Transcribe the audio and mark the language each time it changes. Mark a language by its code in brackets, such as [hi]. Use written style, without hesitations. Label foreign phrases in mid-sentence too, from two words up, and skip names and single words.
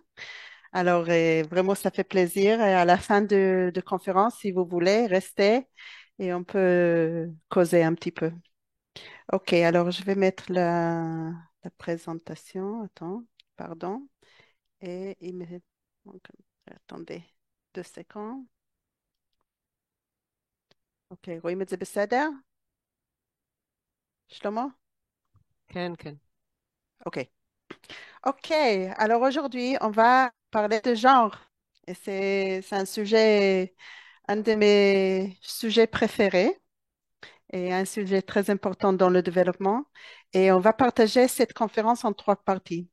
[fr] Alors, vraiment, ça fait plaisir. Et à la fin de conférence, si vous voulez, restez et on peut causer un petit peu. OK, alors je vais mettre la présentation. Attends, pardon. Et donc, attendez 2 secondes. [he] OK, רואים את זה בסדר? Shlomo? כן, כן. [fr] OK. OK. Alors aujourd'hui, on va parler de genre. Et c'est un sujet, un de mes sujets préférés et un sujet très important dans le développement. Et on va partager cette conférence en trois parties.